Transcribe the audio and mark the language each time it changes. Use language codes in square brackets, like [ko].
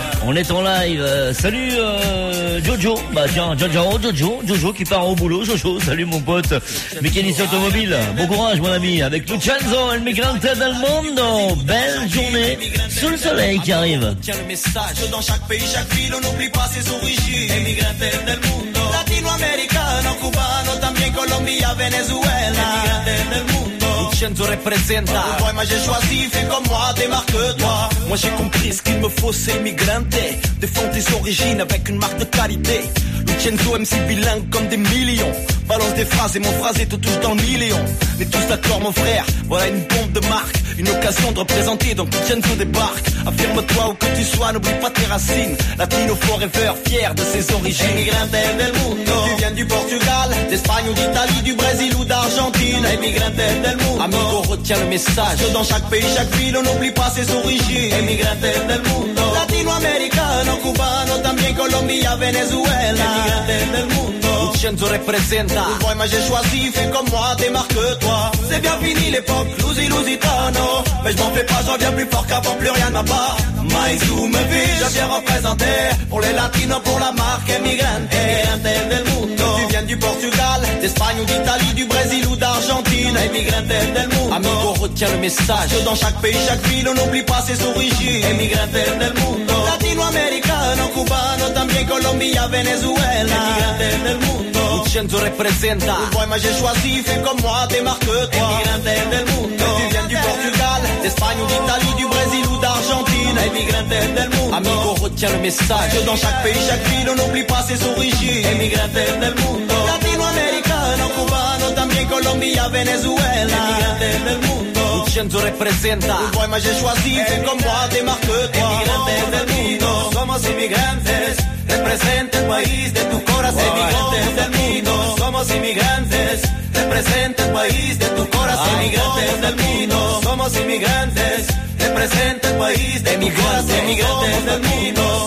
[fr] On est en live. Salut, Jojo. Bah, tiens, John Jaron, Jojo qui part au boulot. Jojo, salut mon pote. Mécanicien automobile. Bon courage, mon ami. Avec Lucenzo, El Migrante del Mundo. Belle journée. Sous le soleil qui arrive. Tiens le message. Dans chaque pays, chaque ville, on n'oublie pas ses origines. [es] El Migrante del Mundo. Latinoamericano, cubano, también Colombia, Venezuela. El Migrante del Mundo. [fr] Lucenzo représente. Pourquoi moi j'ai choisi, fais comme moi, démarque toi. Moi j'ai compris ce qu'il me faut, c'est immigranté. Défendre tes origines avec une marque de qualité. Lucenzo MC bilingue comme des millions. Balance des phrases et mon phrasé te touche dans le million. On est tous d'accord mon frère, voilà une bombe de marque. Une occasion de représenter, donc Lucenzo débarque. Affirme-toi où que tu sois, n'oublie pas tes racines. Latino forever, fier de ses origines. [es] Emigrante del mundo. [fr] Tu viens du Portugal, d'Espagne ou d'Italie, du Brésil ou d'Argentine. [es] Emigrante del mundo. [fr] Amigo, retiens le message. Que dans chaque pays, chaque ville, on n'oublie pas ses origines. [es] Emigrante del mundo. Latino-americano, cubano, también Colombia, Venezuela. Emigrante del mundo. Lucenzo representa. [fr] Pourquoi moi j'ai choisi, fais comme moi, démarque-toi. C'est bien fini l'époque, lusitano. Mais je m'en fais pas, je reviens plus fort qu'avant, plus rien ne m'a pas. Maizu me vit, je viens représenter. Pour les latinos, pour la marque Emigrante. [es] Emigrante del mundo. [fr] Tu viens du Portugal, d'Espagne ou d'Italie, du Brésil ou d'Argentine. [es] Emigrante del mundo. [fr] Amigo, retiens le message. Que dans chaque pays, chaque ville, on n'oublie pas ses origines. [es] Emigrante del mundo. Latino-americano, cubano, también Colombia, Venezuela. Emigrante del mundo. Lucenzo representa. [fr] Pourquoi moi j'ai choisi, fais comme moi, démarque-toi. [es] Emigrante del mundo. [fr] Tu viens du Portugal, d'Espagne ou d'Italie, du Brésil ou d'Argentine. [es] Emigrante del mundo. [fr] Amigo, retiens le message. Que dans chaque pays, chaque ville, on n'oublie pas ses origines. [es] Emigrante del mundo. Latino-americano, cubano, también Colombia, Venezuela. Emigrante del mundo. Lucenzo representa. [fr] Pourquoi moi j'ai choisi, fais comme moi, démarque-toi. [es] Emigrante del mundo. Somos inmigrantes, representa el país de tu corazón. Emigrante del mundo. Somos inmigrantes, representa el país de tu corazón. Emigrante del mundo. Somos inmigrantes, representa el país de tu corazón. Emigrante del mundo.